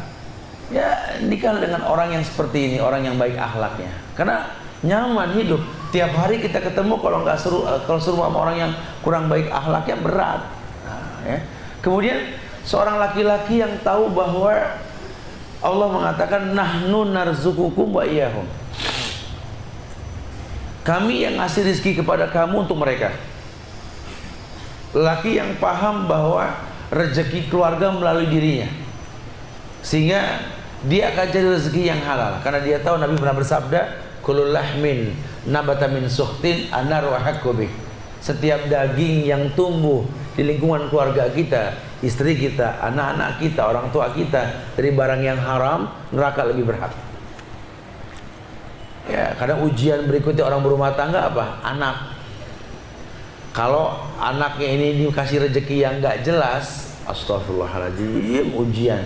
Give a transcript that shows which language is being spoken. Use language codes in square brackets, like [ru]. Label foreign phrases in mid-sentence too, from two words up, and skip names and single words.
[id] Ya, nikah dengan orang yang seperti ini, orang yang baik akhlaknya. Karena nyaman hidup. Tiap hari kita ketemu, kalau seru sama orang yang kurang baik akhlaknya berat. Nah, ya. Kemudian seorang laki-laki yang tahu bahwa Allah mengatakan [ar] نحن نرزقكم وإياهم. [id] Kami yang ngasih rezeki kepada kamu untuk mereka. Laki yang paham bahwa rezeki keluarga melalui dirinya, sehingga dia akan cari rezeki yang halal. Karena dia tahu Nabi pernah bersabda, [ar] كل لحم نبت من سحت النار أحق به. [id] Setiap daging yang tumbuh di lingkungan keluarga kita, istri kita, anak-anak kita, orang tua kita, dari barang yang haram, neraka lebih berhak. Ya, kadang ujian berikutnya orang berumah tangga apa? Anak. Kalau anaknya ini dikasih rezeki yang nggak jelas, astagfirullahaladzim, ujian.